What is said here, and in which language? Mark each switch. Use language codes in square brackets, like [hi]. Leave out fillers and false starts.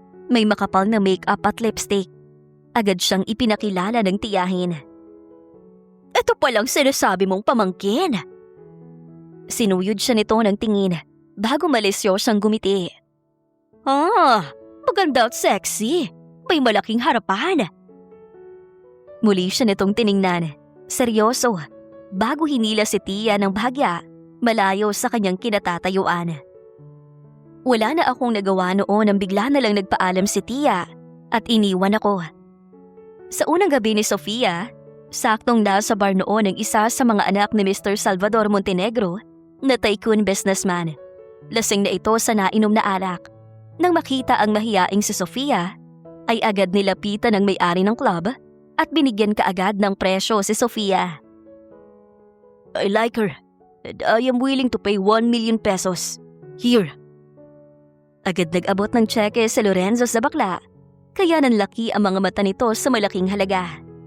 [tl] May makapal na make-up at lipstick. Agad siyang ipinakilala ng tiyahin. Ito palang sinasabi mong pamangkin. Sinuyod siya nito ng tingin bago malisyo siyang gumiti. Maganda at sexy. May malaking harapan. Muli siya nitong tiningnan. Seryoso. Bago hinila si Tia ng bahagya, malayo sa kanyang kinatatayuan. Wala na akong nagawa noon nang bigla na lang nagpaalam si Tia at iniwan ako. Sa unang gabi ni Sofia, saktong nasa bar noon ang isa sa mga anak ni Mr. Salvador Montenegro na tycoon businessman. Lasing na ito sa nainom na alak. Nang makita ang mahiyaing si Sofia, ay agad nilapitan ng may-ari ng club at binigyan kaagad ng presyo si Sofia. [en] I like her and I am willing to pay 1 million pesos. Here. [tl] Agad nag-abot ng tseke si Lorenzo sa bakla, kaya nanlaki ang mga mata nito sa malaking halaga.